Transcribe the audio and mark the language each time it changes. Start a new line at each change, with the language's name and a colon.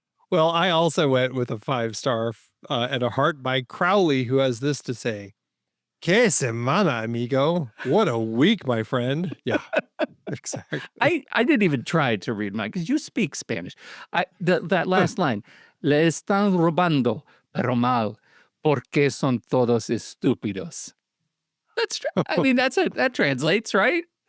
English: Well, I also went with a 5-star and a heart by Crowley, who has this to say:
Spanish: "Que semana, amigo!
English: What a week, my friend." Yeah, exactly. I didn't even try to read mine because you speak Spanish. That last line:
Spanish: "Le están robando, pero mal. Porque son todos estúpidos."
English: That's I mean, that translates, right?